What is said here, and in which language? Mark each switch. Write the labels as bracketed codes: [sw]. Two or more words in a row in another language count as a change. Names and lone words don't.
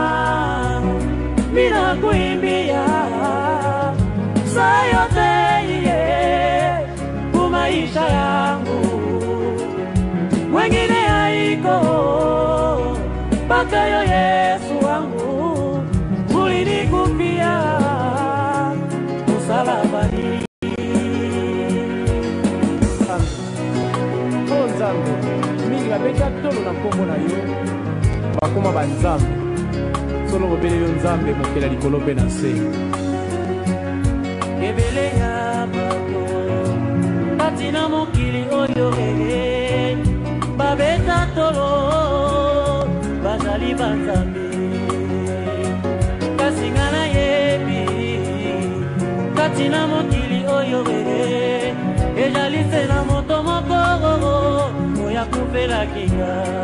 [sw] mina kuimbia sayote kumaisha yangu wengine haiko mpaka yo Yesu wangu ulinikufia msalabani [ln] nzambe mingi babeta tolo na kombo na yo bakoma banzambe solo bobele yo nzambe mokela likolo pe na se ebele ya bato batina mokili oyo babeta tolo bazali banzambe kasi nga nayebi pasi na mokili oyo ezalise na moto moko oya kupelaki nga